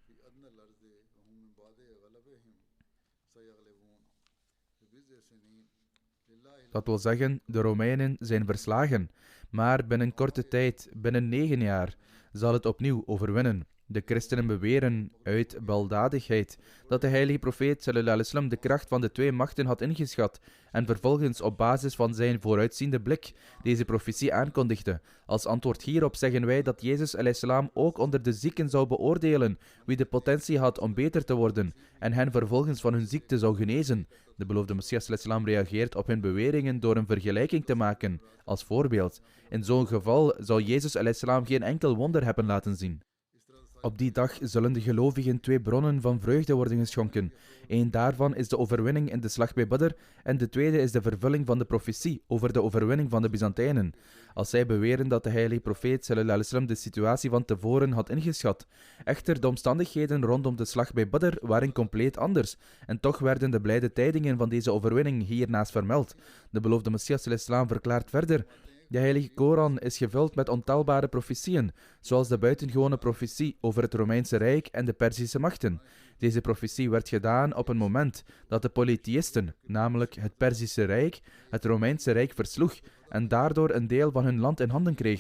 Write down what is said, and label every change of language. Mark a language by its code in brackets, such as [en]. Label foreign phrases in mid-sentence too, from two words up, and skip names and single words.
[nl] Dat wil zeggen, de Romeinen zijn verslagen, maar binnen korte tijd, binnen 9 jaar, zal het opnieuw overwinnen. De christenen beweren uit baldadigheid dat de heilige profeet [ar] صلى الله عليه وسلم [nl] de kracht van de 2 machten had ingeschat en vervolgens op basis van zijn vooruitziende blik deze profetie aankondigde. Als antwoord hierop zeggen wij dat Jezus [ar] عليه السلام [nl] ook onder de zieken zou beoordelen wie de potentie had om beter te worden en hen vervolgens van hun ziekte zou genezen. De beloofde Messias [ar] عليه السلام [nl] reageert op hun beweringen door een vergelijking te maken. Als voorbeeld, in zo'n geval zou Jezus [ar] عليه السلام [nl] geen enkel wonder hebben laten zien. Op die dag zullen de gelovigen 2 bronnen van vreugde worden geschonken. Eén daarvan is de overwinning in de slag bij Badr en de tweede is de vervulling van de profetie over de overwinning van de Byzantijnen. Als zij beweren dat de heilige profeet [ar] صلى الله عليه وسلم [nl] de situatie van tevoren had ingeschat. Echter, de omstandigheden rondom de slag bij Badr waren compleet anders en toch werden de blijde tijdingen van deze overwinning hiernaast vermeld. De beloofde Messias [ar] صلى الله عليه وسلم [nl] verklaart verder: de heilige Koran is gevuld met ontelbare profetieën, zoals de buitengewone profetie over het Romeinse Rijk en de Perzische machten. Deze profetie werd gedaan op een moment dat de polytheïsten, namelijk het Perzische Rijk, het Romeinse Rijk versloeg en daardoor een deel van hun land in handen kreeg.